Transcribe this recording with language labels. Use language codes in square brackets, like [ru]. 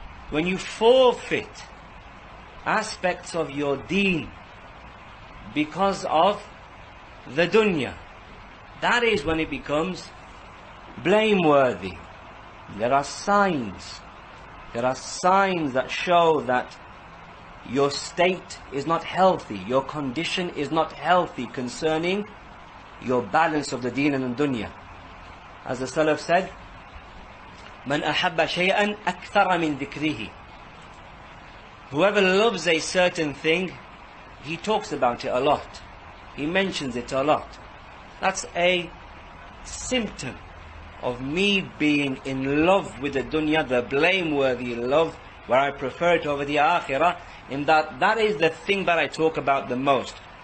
[en] When you forfeit aspects of your deen because of the dunya, that is when it becomes blameworthy. There are signs that show that your state is not healthy, your condition is not healthy concerning your balance of the deen and the dunya. As the Salaf said, [ar] من أحب شيئا أكثر من ذكره. [en] Whoever loves a certain thing, he talks about it a lot, he mentions it a lot. That's a symptom of me being in love with the dunya, the blameworthy love, where I prefer it over the akhirah, in that is the thing that I talk about the most.